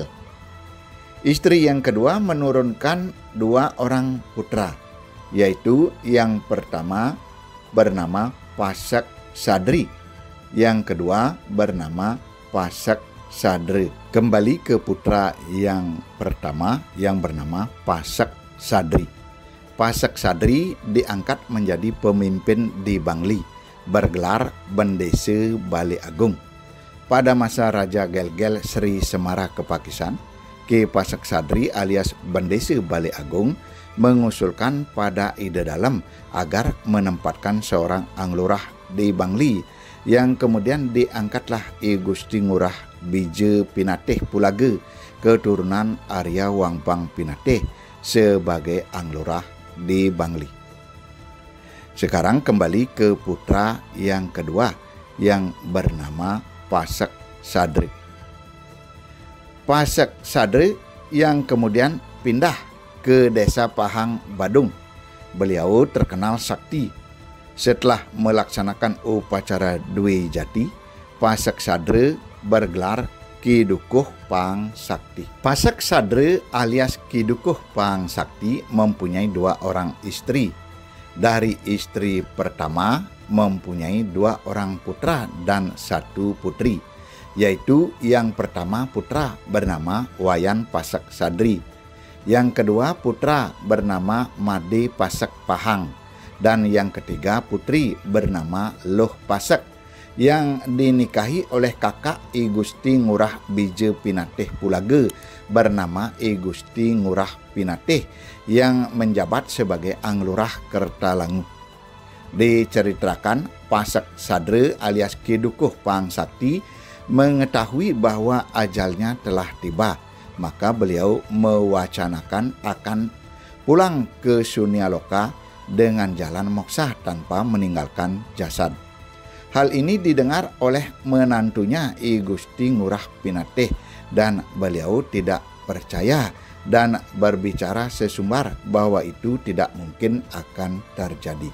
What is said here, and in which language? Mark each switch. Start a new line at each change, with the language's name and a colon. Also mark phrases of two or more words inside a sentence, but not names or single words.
Indonesian: Istri yang kedua menurunkan 2 orang putra, yaitu yang pertama bernama Pasak Sadri, yang kedua bernama Pasak Sadre. Kembali ke putra yang pertama yang bernama Pasak Sadri. Pasak Sadri diangkat menjadi pemimpin di Bangli, bergelar Bendese Bale Agung. Pada masa Raja Gelgel Sri Semara Kepakisan, Ki Pasak Sadri alias Bendese Bale Agung mengusulkan pada Ide Dalem agar menempatkan seorang anglurah di Bangli, yang kemudian diangkatlah I Gusti Ngurah Bije Pinateh Pulaga, keturunan Arya Wangbang Pinateh, sebagai anglurah di Bangli. Sekarang kembali ke putra yang kedua yang bernama Pasak Sadri. Pasak Sadri yang kemudian pindah ke desa Pahang Badung. Beliau terkenal sakti. Setelah melaksanakan upacara Dwi Jati, Pasak Sadre bergelar Ki Dukuh Pang Sakti. Pasak Sadre alias Ki Dukuh Pang Sakti mempunyai 2 orang istri. Dari istri pertama mempunyai 2 orang putra dan 1 putri, yaitu yang pertama putra bernama Wayan Pasak Sadri, yang kedua putra bernama Made Pasak Pahang, dan yang ketiga putri bernama Loh Pasak yang dinikahi oleh kakak I Gusti Ngurah Bije Pinateh Pulaga bernama I Gusti Ngurah Pinateh yang menjabat sebagai anglurah Kertalangu. Diceritakan Pasak Sadre alias Ki Dukuh Pang Sakti mengetahui bahwa ajalnya telah tiba, maka beliau mewacanakan akan pulang ke Sunyaloka dengan jalan moksa tanpa meninggalkan jasad. Hal ini didengar oleh menantunya I Gusti Ngurah Pinateh dan beliau tidak percaya dan berbicara sesumbar bahwa itu tidak mungkin akan terjadi.